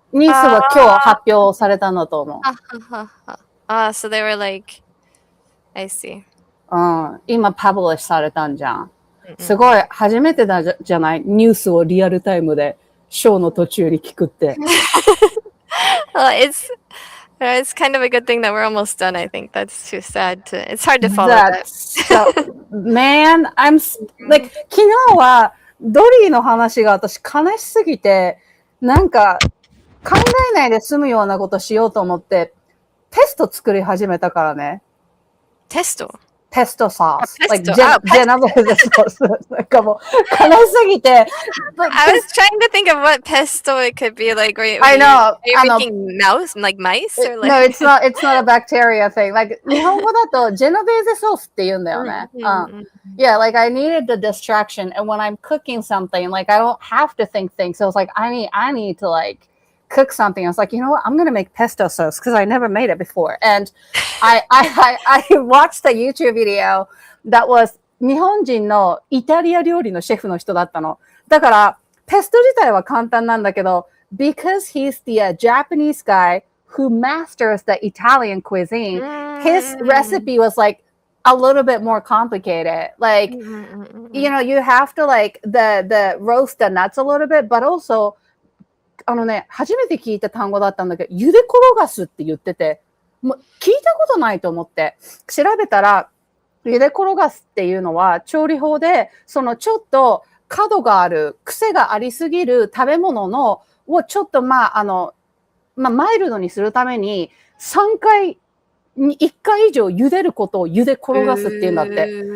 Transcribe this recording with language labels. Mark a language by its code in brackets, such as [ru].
[ja] ニュースは今日発表されたんだと思う。 [en] So they were like, I see. [ja] うん。今パブリッシュされたんじゃん。すごい、初めてだじゃない？ニュースをリアルタイムでショーの途中に聞くって。 [en] Well, it's kind of a good thing that we're almost done, I think. That's too sad to... It's hard to follow that. Man, I'm... Like, [ja] 昨日はドリーの話が私悲しすぎて、なんか考えないで済むようなことしようと思って、テスト作り始めたからね。テスト [en] sauce. Like pesto. Genovese sauce. [ja] なんかもう悲しすぎて。 [en] I was trying to think of what pesto it could be like. I know. Are you making mice? Like mice? Or like... No, it's not a bacteria thing. Like [ja] 日本語だと Genovese sauce って言うんだよね。 [en] Yeah, like I needed the distraction. And when I'm cooking something, like I don't have to think things. So it's like I need to like cook something. I was like, you know what? I'm going to make pesto sauce because I never made it before. And I watched a YouTube video that was [ja] 日本人のイタリア料理のシェフの人だったの。だから、ペスト自体は簡単なんだけど、 [en] because he's the Japanese guy who masters the Italian cuisine, his recipe was like a little bit more complicated. Like, you know, you have to like the roast the nuts a little bit, but also 初めて聞いた単語だったんだけど、茹で転がすって言ってて、もう聞いたことないと思って、調べたら、茹で転がすっていうのは、調理法で、そのちょっと角がある、癖がありすぎる食べ物の、をちょっとマイルドにするために、3回、1回以上茹でることを茹で転がすっていうんだって。